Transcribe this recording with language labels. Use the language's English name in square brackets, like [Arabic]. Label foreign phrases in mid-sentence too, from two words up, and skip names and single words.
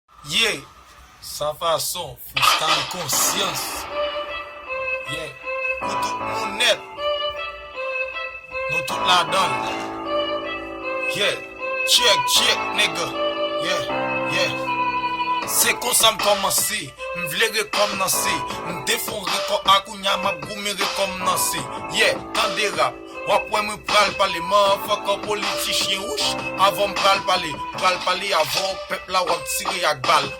[Haitian Creole] Ye, sa fason, freestyle konsyans. Ye, nou tout nou nèt. Nou tout la donk. Ye, [English] check, check, nigga. Ye, ye. [Haitian Creole] Se konsa m kòmanse, m vle rekòmanse, m defon rekò akounye a m ap goumen rekòmanse. Ye, tande rap, w ap wè mwen pral pale, motherfucker politisyen wouch. Avan m pral pale, pral pale avan, pèp la w ap tire ak bal.